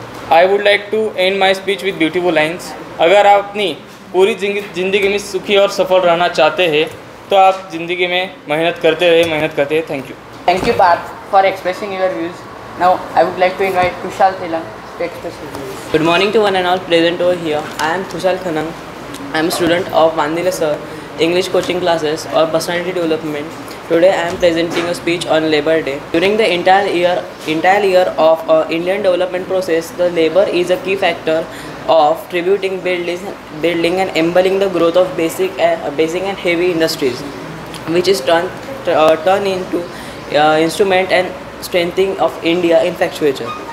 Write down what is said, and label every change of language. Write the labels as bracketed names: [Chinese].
[English] I would like to end my speech with beautiful lines. [Hindi] अगर आप अपनी पूरी ज़िंदगी में सुखी और सफल रहना चाहते हैं तो आप ज़िंदगी में मेहनत करते रहे. [English] Thank you. Thank you, Parth, for expressing your views. Now I would like to invite Kushal Thelang to express his views. Good morning to one and all present over here. I am Kushal Thelang. I am a student of Vandile sir English coaching classes or personality development. Today I am presenting a speech on Labor Day. During the entire year of Indian development process, the labor is a key factor of tributing, building and enabling the growth of basic and heavy industries, which is turned into instrument and strengthening of India in infrastructure.